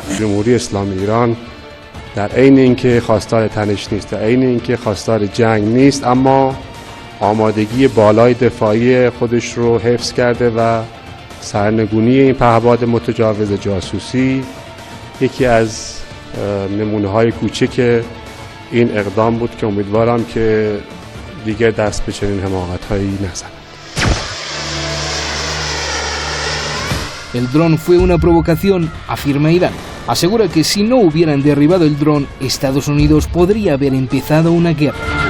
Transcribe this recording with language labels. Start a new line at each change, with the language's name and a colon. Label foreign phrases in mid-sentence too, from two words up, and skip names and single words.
Persian: جمهوری اسلامی ایران در عین اینکه خواستار تنش نیست، در عین اینکه خواستار جنگ نیست، اما آمادگی بالای دفاعی خودش رو حفظ کرده و سرنگونی این پهپاد متجاوز جاسوسی یکی از نمونه‌های کوچک این اقدام بود که امیدوارم که دیگه دست به چنین حماقت‌هایی نزنند.
Spanish: El dron fue una provocación, afirma Irán. Asegura que si no hubieran derribado el dron, Estados Unidos podría haber empezado una guerra.